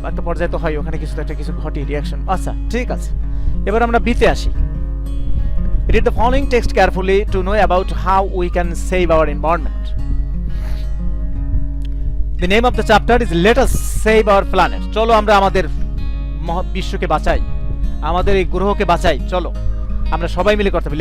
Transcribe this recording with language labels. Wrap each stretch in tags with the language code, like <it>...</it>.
<bn>একটা পর্যায়ে তো হয়, ওখানে কিছু একটা কিছু ঘটে রিঅ্যাকশন। আচ্ছা, ঠিক আছে, এবার আমরা বিতে আসি।</bn> <en>Read the following text carefully to know about how we can save our environment. The name of the chapter is Let Us Save Our Planet.</en> <bn>চলো আমরা আমাদের বিশ্বকে বাঁচাই, আমাদের এই গ্রহকে বাঁচাই, চলো আমরা সবাই মিলে করতে হবে।</bn>